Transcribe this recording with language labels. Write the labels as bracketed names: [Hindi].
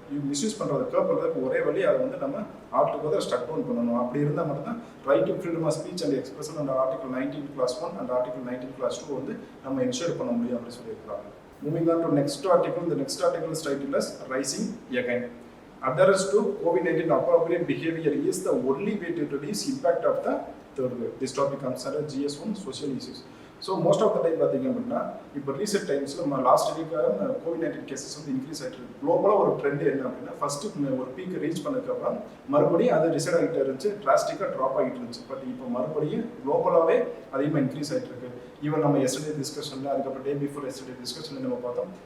[Tamil] Misuse பண்ணுறதை curve பண்ணுறதுக்கு ஒரே வழி அதை வந்து நம்ம ஆல்டுகெதர் ஸ்டக் டவுன் பண்ணணும். அப்படி இருந்தால் மட்டும்தான் right to freedom of speech and expression and article 19(1) and article 19(2) வந்து நம்ம என்ஷூர் பண்ண முடியும் அப்படின்னு சொல்லியிருக்காங்க. [English] Moving on to next article. இந்த next article is titled as rising again. Adherence to COVID-19 appropriate behavior is the only way to reduce impact of the third wave. This topic comes under GS1 social issues. [Tamil] So most of the time பார்த்தீங்க அப்படின்னா இப்போ recent டைம்ஸில் நம்ம last வீக்காக COVID-19 cases வந்து increase ஆகிட்டு இருக்கு. குளோபலாக ஒரு ட்ரெண்ட் என்ன அப்படின்னா ஃபஸ்ட்டு ஒரு பீக் ரீச் பண்ணதுக்கப்புறம் மறுபடியும் அது ரிசைட் ஆகிட்டு இருந்துச்சு, டிராஸ்டிக்காக ட்ராப் ஆகிட்டு இருந்துச்சு. பட் இப்போ மறுபடியும் குளோபலாகவே அதிகமாக இன்க்ரீஸ் ஆகிட்டு இருக்கு. ஈவன் நம்ம எஸ்டர்டே டிஸ்கஷனில், அதுக்கப்புறம் டே பிஃபோர் எஸ்டர்டே டிஸ்கஷனில் நம்ம பார்த்தோம்.